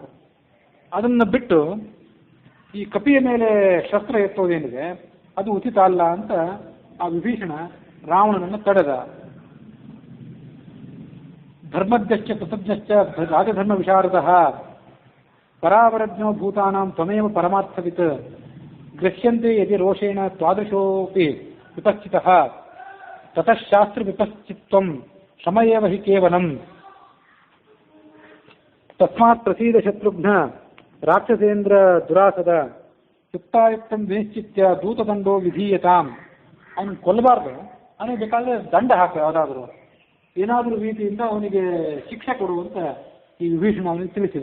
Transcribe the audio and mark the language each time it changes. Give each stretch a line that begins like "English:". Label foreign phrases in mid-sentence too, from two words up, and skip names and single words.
Kannada: ಅದನ್ನು ಬಿಟ್ಟು ಈ ಕಪಿಯ ಮೇಲೆ ಶಸ್ತ್ರ ಎತ್ತೋದೇನಿದೆ ಅದು ಉಚಿತ ಅಲ್ಲ ಅಂತ ಆ ವಿಭೀಷಣ ರಾವಣನನ್ನು ತಡೆದ.
Sanskrit: ಧರ್ಮಜ್ಞಶ್ಚ ಕೃತಜ್ಞಶ್ಚ ರಾಜಧರ್ಮ ವಿಶಾರದಃ ಪರಾವರಜ್ಞೋ ಭೂತಾನಾಂ ತ್ವಮೇವ ಪರಮಾರ್ಥವಿತ್ ಗೃಹ್ಯಂತೆ ಯದಿ ರೋಷೇಣ ತ್ವಾದೃಶೋಪಿ ವಿಪಶ್ಚಿತಃ ತತಃ ಶಾಸ್ತ್ರ ವಿಪಶ್ಚಿತ್ವಂ ಶ್ರಮಯೇವ ಹಿ ಕೇವಲಂ ತಸ್ಮಾತ್ ಪ್ರಸೀದ ಶತ್ರುಘ್ನ ರಾಕ್ಷಸೇಂದ್ರ ದುರಾಸದ ಯುಕ್ತಾಯುಕ್ತಂ ವಿನಿಶ್ಚಿತ್ಯ ದೂತದಂಡೋ ವಿಧೀಯತಾಂ.
Kannada: ಅವನು ಕೊಲ್ಲಬಾರ್ದು, ಅವನಿಗೆ ಬೇಕಾದ್ರೆ ದಂಡ ಹಾಕ, ಯಾವುದಾದ್ರೂ ಏನಾದರೂ ರೀತಿಯಿಂದ ಅವನಿಗೆ ಶಿಕ್ಷೆ ಕೊಡುವಂತ ಈ ವಿಭೀಷಣ ಅವನಿಗೆ ತಿಳಿಸಿದ.